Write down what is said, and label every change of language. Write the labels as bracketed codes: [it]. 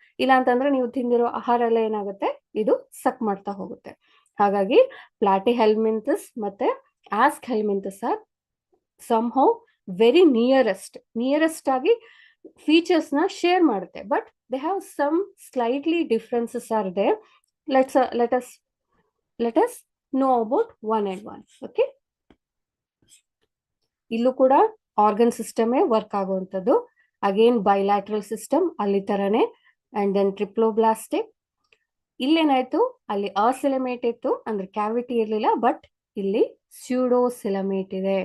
[kn] ಇಲ್ಲ ಅಂತಂದ್ರೆ ನೀವು ತಿಂದಿರೋ ಆಹಾರ ಎಲ್ಲ ಏನಾಗುತ್ತೆ, ಇದು ಸಕ್ ಮಾಡ್ತಾ ಹೋಗುತ್ತೆ. ಹಾಗಾಗಿ ಪ್ಲಾಟಿಹೆಲ್ಮಿಂಥಸ್ ಮತ್ತೆ ask ಹೆಲ್ಮಿಂಥಸ್ R [en] somehow very nearest [kn] ಆಗಿ ಫೀಚರ್ಸ್ ನ ಶೇರ್ ಮಾಡುತ್ತೆ, [en] But they have some slightly differences are there. let us know about one and one. [kn] Okay, ಇಲ್ಲೂ ಕೂಡ ಆರ್ಗನ್ ಸಿಸ್ಟಮೇ ವರ್ಕ್ ಆಗುವಂಥದ್ದು. ಅಗೇನ್ ಬೈಲ್ಯಾಟ್ರಲ್ ಸಿಸ್ಟಮ್ ಅಲ್ಲಿ ತರನೇ, ಅಂಡ್ ದೆನ್ ಟ್ರಿಪ್ಲೋಬ್ಲಾಸ್ಟಿಕ್. ಇಲ್ಲೇನಾಯ್ತು, ಅಲ್ಲಿ ಅಸಿಲಮೇಟ್ ಇತ್ತು ಅಂದ್ರೆ ಕ್ಯಾವಿಟಿ ಇರಲಿಲ್ಲ, ಬಟ್ ಇಲ್ಲಿ ಸ್ಯೂಡೋಸಿಲಮೇಟ್ ಇದೆ.